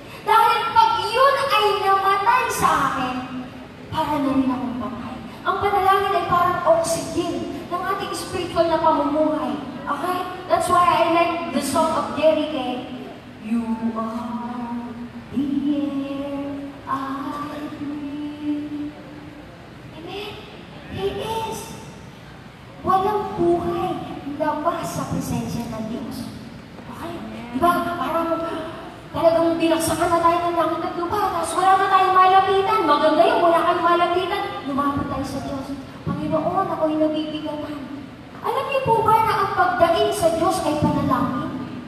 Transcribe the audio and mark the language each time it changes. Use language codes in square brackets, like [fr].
[tl] Dahil pag yun ay namatay sa akin, para na rin akong patay. Ang panalangin ay parang oxygen ng ating spiritual na pamumuhay. Okay? [en] That's why I like the song of Jerry Kay. You are the air I breathe. Amen? He is. [tl] Walang buhay labas sa presensya ng Diyos. Okay? Diba? Parang talagang binaksakan na tayo ng langit at lupa. Tapos wala na tayong malapitan. Maganda yun, wala kang malapitan. Lumapit tayo sa Diyos. Panginoon, ako'y nabibigatan. Alam niyo po ba na ang pagdaing sa Diyos ay panalangin?